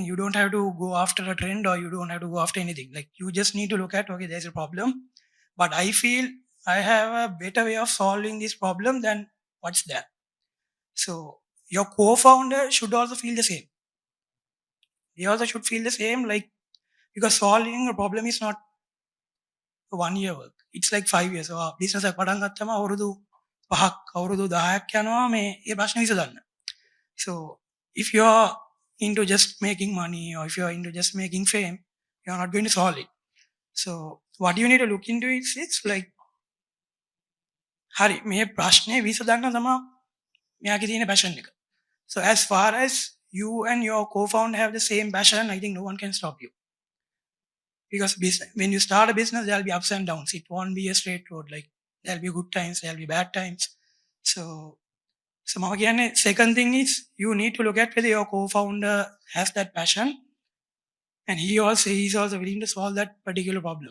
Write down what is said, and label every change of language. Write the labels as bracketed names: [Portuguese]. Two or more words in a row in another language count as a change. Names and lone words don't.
[English] You don't have to go after a trend, or you don't have to go after anything. Like, you just need to look at, okay, there's a problem, but I feel I have a better way of solving this problem than what's there. So your co-founder should also feel the same. They also should feel the same, like, because solving a problem is not a 1 year work. It's like 5 years. So [Sinhala] business එක පටන් ගත්තම අවුරුදු 5ක් අවුරුදු 10ක් යනවා මේ ඒ ප්‍රශ්න විසඳන්න. [English] So if you're into just making money, or if you're into just making fame, you're not going to solve it. So what you need to look into is, it's like, [Sinhala] හරි මේ ප්‍රශ්නේ විසඳන්න තමයි මෙයාගේ තියෙන passion එක. [English] So as far as you and your co-founder have the same passion, I think no one can stop you. Because when you start a business, there'll be ups and downs. It won't be a straight road. Like, there'll be good times, there'll be bad times. So again, second thing is, you need to look at whether your co-founder has that passion, and he's also willing to solve that particular problem.